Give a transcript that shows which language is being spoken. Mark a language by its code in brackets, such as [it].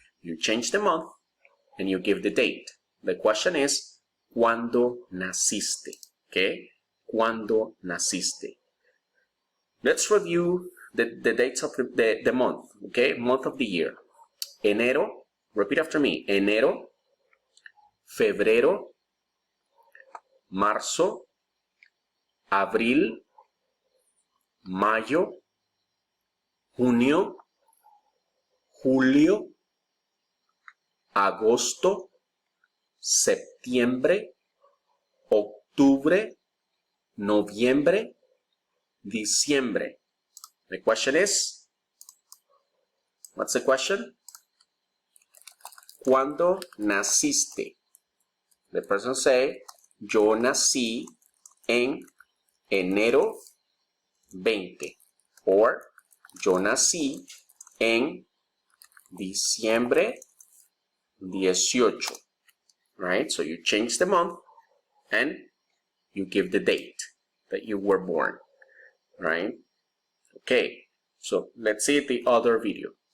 [en] You change the month and you give the date. The question is, [es] ¿cuándo naciste? [en] Okay? [es] ¿Cuándo naciste? [en] Let's review the dates of the month. Okay? Month of the year. [es] Enero. [en] Repeat after me. [es] Enero. Febrero. Marzo. Abril. Mayo. Junio. Julio. Agosto. Septiembre. Octubre. Noviembre. Diciembre. [en] The question is, what's the question? [es] ¿Cuándo naciste? [en] The person say, [es] yo nací en enero 20. [en] Or, [es] yo nací en diciembre 18. [en] Right? So you change the month and You give the date that you were born, right? Okay, so let's see the other video.